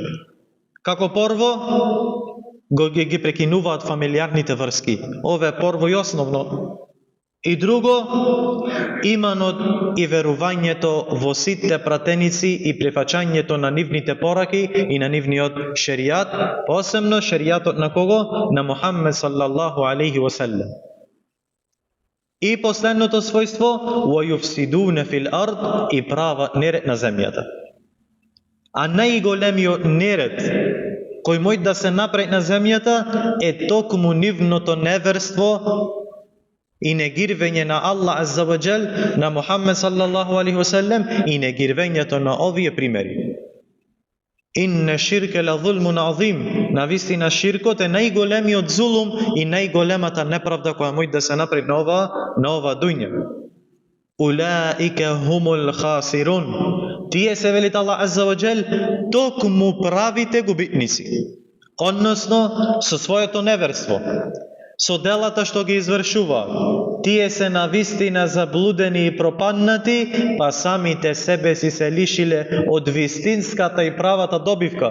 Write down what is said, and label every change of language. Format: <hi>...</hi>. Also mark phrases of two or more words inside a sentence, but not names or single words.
<mk>Како прво, ги прекинуваат фамилиарните врски. Ова е прво и основно. И друго, иманот и верувањето во сите пратеници и прифаќањето на нивните пораки и на нивниот шеријат, посебно шеријатот на кого? На Мухаммед</mk> <ar>صلى الله عليه وسلم.</ar> <mk>И последното својство:</mk> <ar>وَيُفْسِدُونَ فِي الْأَرْضِ,</ar> <mk>и прават неред на земјата. А најголемиот неред кој мој да се направи на земјата е токму нивното неверство и негирвење на Аллах</mk> <ar>عز وجل,</ar> <mk>на Мухаммед</mk> <ar>صلى الله عليه وسلم</ar> <mk>и негирвењето на овие примери.</mk> <ar>إن الشرك لظلم عظيم.</ar> <mk>Навистина ширкот е најголемиот зулум и најголемата неправда која може да се направи на ова дуња.</mk> <ar>أولئك هم الخاسرون.</ar> <mk>Тие се велит Аллах</mk> <ar>عز وجل</ar> <mk>токму правите губитници. Односно со своето неверство, со делата што ги извршуваат. Тие се навистина заблудени и пропаднати, па самите себе си се лишиле од вистинската и правата добивка.</mk>